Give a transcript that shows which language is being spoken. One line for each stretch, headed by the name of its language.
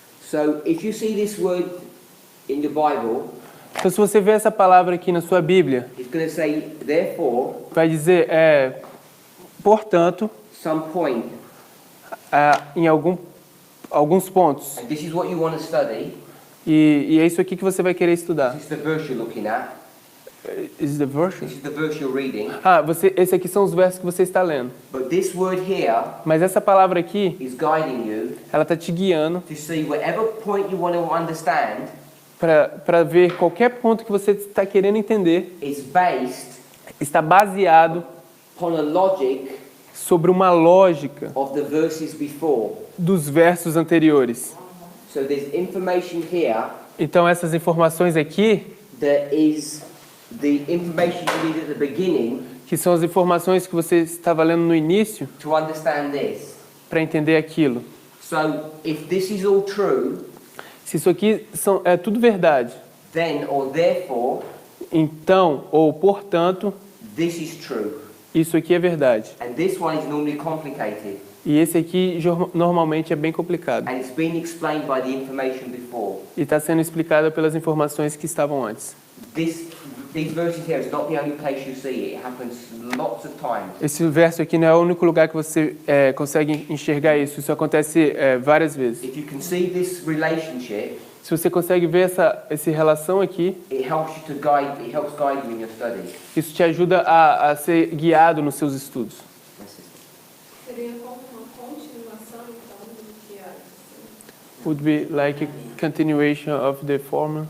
English: so if you see this word in your Bible,
Portuguese: Então, se você vê essa palavra aqui na sua Bíblia,
English: it's going to say, therefore,
Portuguese: vai dizer, portanto,
English: some point.
Portuguese: em alguns pontos.
English: And this is what you want to study.
Portuguese: E é isso aqui que você vai querer estudar.
English: This is the verse you're looking at. Is the verse? This is the verse you're reading.
Portuguese: Esse aqui são os versos que você está lendo.
English: But this word here
Portuguese: Mas essa palavra aqui,
English: is guiding you
Portuguese: ela está te guiando
English: to see whatever point you want to understand
Portuguese: para ver qualquer ponto que você está querendo entender,
English: is based
Portuguese: está baseado
English: upon a logic
Portuguese: sobre uma lógica
English: of the verses before.
Portuguese: dos versos anteriores.
English: So there's information here
Portuguese: Então essas informações aqui,
English: that is the information you need at the beginning
Portuguese: que são as informações que você estava lendo no início,
English: to understand this.
Portuguese: para entender aquilo.
English: So if this is all true,
Portuguese: Se isso aqui é tudo verdade,
English: then or therefore
Portuguese: então ou portanto,
English: this is true.
Portuguese: isso aqui é verdade.
English: And this one is normally complicated.
Portuguese: E esse aqui normalmente é bem complicado.
English: And it's been explained by the information before.
Portuguese: E está sendo explicado pelas informações que estavam antes.
English: These verses here is not the only place you see it. It happens lots of times.
Portuguese: Esse verso aqui não é o único lugar que você consegue enxergar isso. Isso acontece várias vezes.
English: If you can see this relationship,
Portuguese: Se você consegue ver essa relação aqui,
English: it helps guide you in your studies.
Portuguese: isso te ajuda a ser guiado nos seus estudos. Seria como uma continuação, então, do que é assim.
English: Would be like a continuation of the former.